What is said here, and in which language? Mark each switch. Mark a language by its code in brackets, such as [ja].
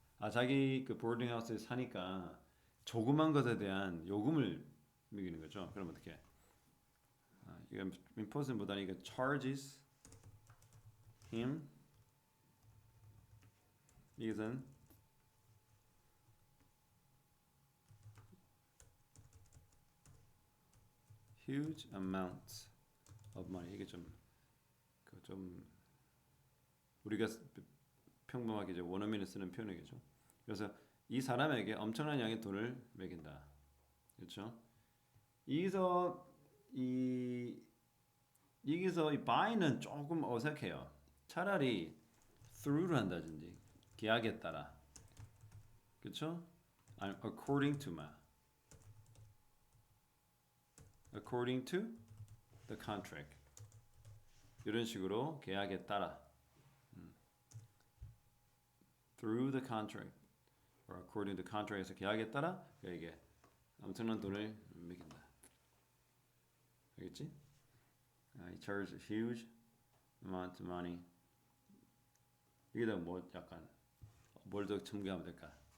[ko] 자기 그 보딩하우스에 사니까 조그만 것에 대한 요금을 매기는 거죠. 그럼 어떻게? [en] 이건 impose보다는 이거 charges him 이것은 huge amounts of money. [ko] 이게 좀 우리가 평범하게 이제 원어민을 쓰는 표현이겠죠. 그래서 이 사람에게 엄청난 양의 돈을 매긴다. 그렇죠? 여기서 이 buy는 조금 어색해요. 차라리 through를 한다든지 계약에 따라. 그렇죠? [en] according to according to the contract. [ko] 이런 식으로 계약에 따라 [en] through the contract or according to the contract [ko] 에서 계약에 따라 그에게 엄청난 돈을 매긴다. 알겠지? [en] He charges a huge amount of money. [ko] 여기다 뭐 약간 뭘 더 첨가하면 될까?